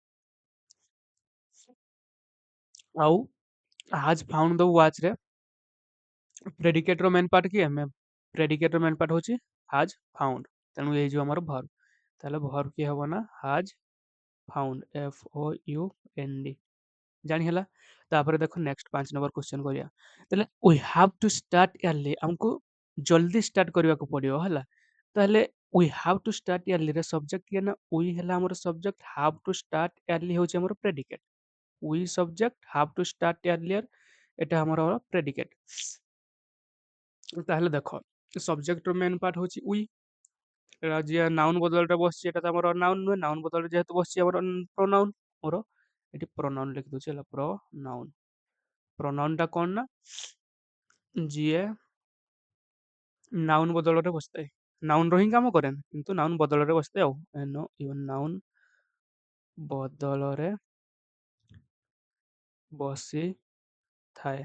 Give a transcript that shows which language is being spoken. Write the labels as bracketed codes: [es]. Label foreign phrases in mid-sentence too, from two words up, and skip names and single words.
[or] ଆଉ [en] has found the watch [or] ରେ ପ୍ରେଡିକେଟ ର [en] main part [or] କିଏ ପ୍ରେଡିକେଟ ର [en] main part [or] ହଉଛି [en] has found, [or] ତେଣୁ ଇଏ ହେଇଯିବ ଆମର ଭର୍ବ। ତାହେଲେ ଭର୍ବ କିଏ ହବ ନା [en] has found, [or] FOUND ଜାଣି ହେଲା। ତାପରେ ଦେଖ [en] next 5 number question [or] କରିବା। [en] ତାହେଲେ we have to start early, [or] ଆମକୁ ଜଲ୍ଦି ଷ୍ଟାର୍ଟ କରିବାକୁ ପଡିବ ହେଲା। ତାହେଲେ [en] we have to start early [or] ରେ ସବଜେକ୍ଟ କିଏ ନା वी ହେଲା ଆମର ସବଜେକ୍ଟ, [en] have to start early [or] ହଉଛି ଆମର ପ୍ରେଡିକେଟ। [en] we subject, have to start earlier [or] ଏଟା ଆମର [en] ପ୍ରେଡିକେଟ। [or] ତାହେଲେ ଦେଖ ସବଜେକ୍ଟ ର [en] main part [or] ହଉଛି वी, ଏଟା ଯିଏ ନାଉନ୍ ବଦଳରେ ବସିଛି ଏଟା ତ ଆମର ନାଉନ୍ ନୁହେଁ, ନାଉନ୍ ବଦଳରେ ଯେହେତୁ ବସିଛି ଆମର ପ୍ରୋନାଉନ୍, ମୋର ଏଠି ପ୍ରୋନାଉନ୍ ଲେଖି ଦଉଛି ହେଲା, ପ୍ରୋନାଉନ୍। ପ୍ରୋନାଉନ୍ ଟା କଣ ନା ଯିଏ ନାଉନ୍ ବଦଳରେ ବସିଥାଏ, ନାଉନ୍ ର ହିଁ କାମ କରେ କିନ୍ତୁ ନାଉନ୍ ବଦଳରେ ବସିଥାଏ ଆଉ ନାଉନ୍ ବଦଳରେ ବସିଥାଏ।